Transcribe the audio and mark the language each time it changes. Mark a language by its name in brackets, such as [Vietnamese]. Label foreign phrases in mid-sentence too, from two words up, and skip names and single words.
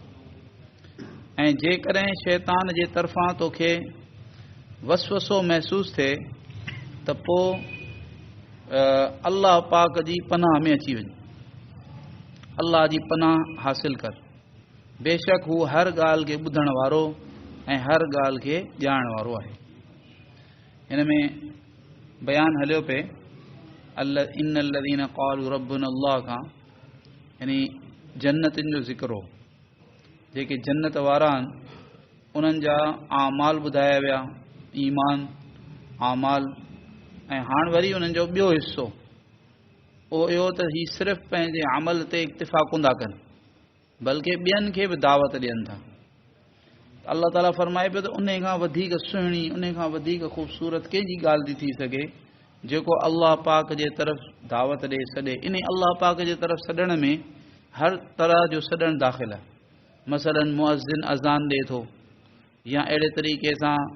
[Sindhi] ऐं जेकॾहिं शैतान जे तरफ़ां तोखे वसवसो महसूसु थिए त पोइ अल्लाह पाक जी पनाह में अची वञ अल्लाह जी पनाह हासिल कर बेशक हू हर ॻाल्हि खे ॿुधण वारो ऐं हर ॻाल्हि खे ॼाणण वारो आहे हिन में बयानु हलियो पे इन [Arabic] الذين قالوا ربنا الله [Sindhi] खां यानी जन्नतनि जो ज़िक्र हो जेके जन्नत वारा आहिनि उन्हनि जा आमाल ॿुधाया विया ईमान आमाल ऐं हाणे वरी उन्हनि जो ॿियो हिसो उहो इहो त ही सिर्फ़ु पंहिंजे अमल ते इक्तिफ़ा कोन था कनि बल्कि ॿियनि खे बि दावत ॾियनि था अल्लाह ताला फरमाए पियो त उन खां वधीक सुहिणी उन खां वधीक ख़ूबसूरत कंहिंजी ॻाल्हि थी सघे जेको अल्लाह पाक जे तरफ़ दावत ॾे सॾे इन अल्लाह पाक जे तरफ़ सॾण में हर तरह जो सॾणु दाख़िल आहे मसलन मुअज़्ज़िन अज़ान ॾे थो या अहिड़े तरीक़े सां